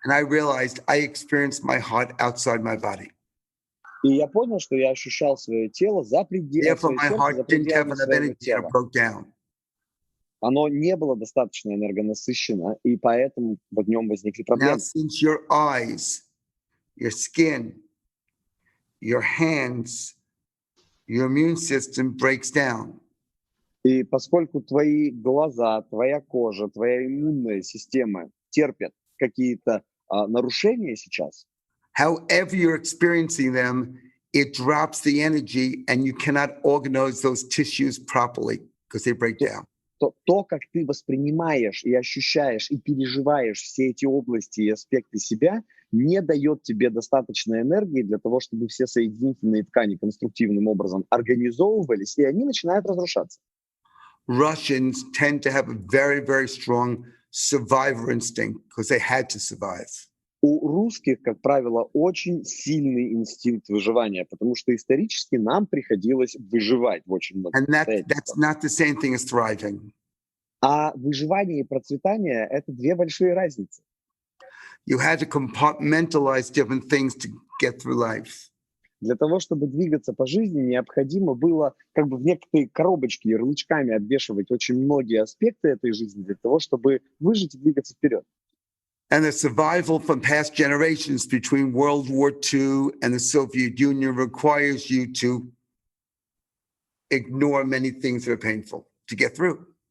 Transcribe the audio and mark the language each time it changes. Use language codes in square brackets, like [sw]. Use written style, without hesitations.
[en] And I realized I experienced my heart outside my body. [ru] И я понял, что я ощущал свое тело за пределами своего тела. Оно не было достаточно энергонасыщено, и поэтому в нем возникли проблемы. [en] Now, since your eyes, your skin, your hands, your immune system breaks down. [ru] И поскольку твои глаза, твоя кожа, твоя иммунная система терпят какие-то нарушения сейчас, [en] however you're experiencing them, it drops the energy and you cannot organize those tissues properly because they break down. [ru] то, как ты воспринимаешь и ощущаешь и переживаешь все эти области и аспекты себя, не дает тебе достаточной энергии для того, чтобы все соединительные ткани конструктивным образом организовывались, и они начинают разрушаться. [en] Russians tend to have a very, very strong survivor instinct because they had to survive. [ru] У русских, как правило, очень сильный инстинкт выживания, потому что исторически нам приходилось выживать в очень многих [en] And that's [ru] обстоятельствах. [en] not the same thing as thriving. [ru] А выживание и процветание — это две большие разницы. [en] You had to compartmentalize different things to get through life. [ru] Для того, чтобы двигаться по жизни, необходимо было как бы в некоторые коробочки ярлычками обвешивать очень многие аспекты этой жизни для того, чтобы выжить и двигаться вперед. [en] And the survival from past generations between World War II and the Soviet Union requires you to ignore many things that are painful to get through.